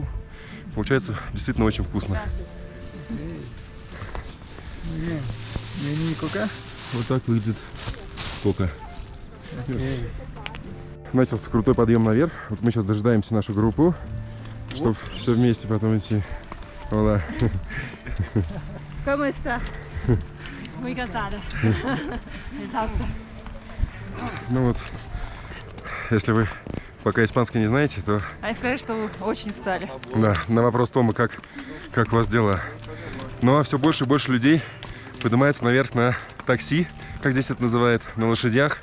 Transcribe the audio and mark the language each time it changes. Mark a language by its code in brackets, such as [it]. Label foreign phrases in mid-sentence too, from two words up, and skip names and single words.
[ru] Получается действительно очень вкусно. Вот так выглядит кока. Начался крутой подъем наверх. Вот мы сейчас дожидаемся нашу группу, чтобы все вместе потом идти. Ола. [es] Como está? Muy cansada. Exhausta. [ru] Ну вот, если вы пока испанский не знаете, то Они сказали, что вы очень устали. да, на вопрос Тома, как у вас дела. Ну а все больше и больше людей поднимается наверх на такси, как здесь это называют, на лошадях.